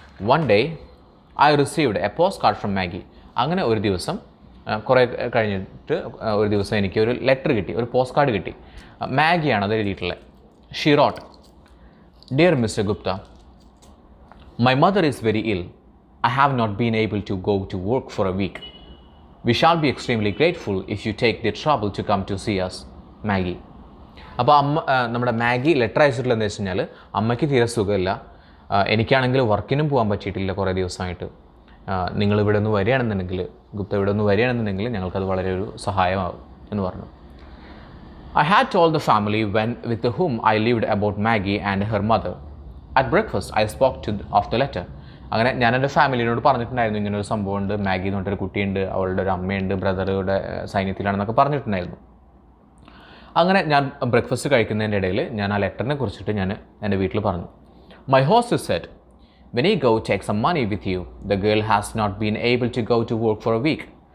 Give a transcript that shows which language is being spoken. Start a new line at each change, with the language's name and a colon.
English: One day I received a post card from Maggie.
Malayalam: അങ്ങനെ ഒരു ദിവസം കുറേ കഴിഞ്ഞിട്ട് ഒരു ദിവസം എനിക്ക് ഒരു ലെറ്റർ കിട്ടി, ഒരു പോസ്റ്റ് കാർഡ് കിട്ടി. മാഗിയാണ് അത് എഴുതിയിട്ടുള്ളത്.
English: She wrote, dear mister Gupta, my mother is very ill. I have not been able to go to work for a week. We shall be extremely grateful if you take the trouble to come to see us. Maggie.
Malayalam: അപ്പോൾ നമ്മുടെ Maggi letter അയച്ചിട്ടുള്ളത് എന്താ വെച്ച് കഴിഞ്ഞാൽ, അമ്മയ്ക്ക് തീരെ സുഖമില്ല, എനിക്കാണെങ്കിൽ വർക്കിനും പോകാൻ പറ്റിയിട്ടില്ല കുറേ ദിവസമായിട്ട്. നിങ്ങളിവിടെ നിന്ന് വരികയാണെന്നുണ്ടെങ്കിൽ, ഗുപ്ത ഇവിടെ നിന്ന് വരികയാണെന്നുണ്ടെങ്കിൽ ഞങ്ങൾക്കത് വളരെ ഒരു സഹായമാകും എന്ന് പറഞ്ഞു.
English: I had told the family with whom I lived about Maggie and her mother. At breakfast I spoke of the letter.
Malayalam: അങ്ങനെ ഞാൻ എൻ്റെ ഫാമിലിനോട് പറഞ്ഞിട്ടുണ്ടായിരുന്നു, ഇങ്ങനെ ഒരു സംഭവമുണ്ട്, മാഗി എന്ന് പറഞ്ഞൊരു കുട്ടിയുണ്ട്, അവളുടെ ഒരു അമ്മയുണ്ട്, ബ്രദറുടെ സൈന്യത്തിലാണെന്നൊക്കെ പറഞ്ഞിട്ടുണ്ടായിരുന്നു. അങ്ങനെ ഞാൻ ബ്രേക്ക്ഫാസ്റ്റ് കഴിക്കുന്നതിൻ്റെ ഇടയിൽ ഞാൻ ആ ലെറ്ററിനെ കുറിച്ചിട്ട് ഞാൻ എൻ്റെ വീട്ടിൽ പറഞ്ഞു.
English: My hostess said, when you go take some money with you, the girl has not been able to go to work for a week.